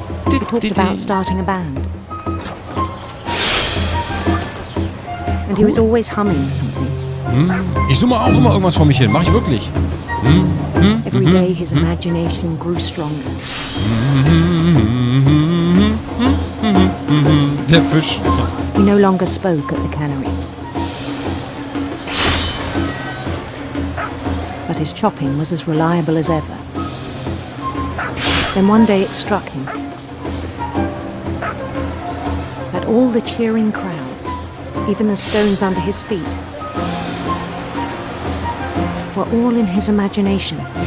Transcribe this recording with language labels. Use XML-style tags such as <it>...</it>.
<en>He talked about starting a band. And he was always humming something.</en> <de>Ich summe auch immer irgendwas vor mich hin. Mach ich wirklich.</de> <en>Every day his imagination grew stronger.</en> <de>Der Fisch.</de> <en>He no longer spoke at the cannery. But his chopping was as reliable as ever. Then one day it struck him that all the cheering crowds, even the stones under his feet, were all in his imagination.</en>